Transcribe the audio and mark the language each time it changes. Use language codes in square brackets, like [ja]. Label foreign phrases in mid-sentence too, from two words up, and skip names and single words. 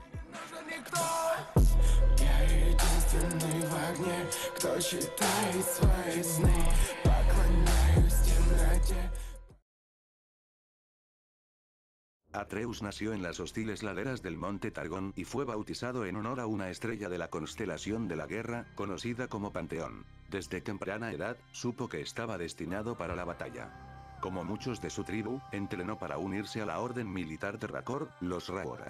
[ru] нужен никто. Я единственный в огне, кто читает свои сны. Поклоняюсь темноте. [es] Atreus nació en las hostiles laderas del monte Targón y fue bautizado en honor a una estrella de la constelación de la guerra, conocida como Panteón. Desde temprana edad, supo que estaba destinado para la batalla. Como muchos de su tribu, entrenó para unirse a la orden militar de Rakor, los Raorak.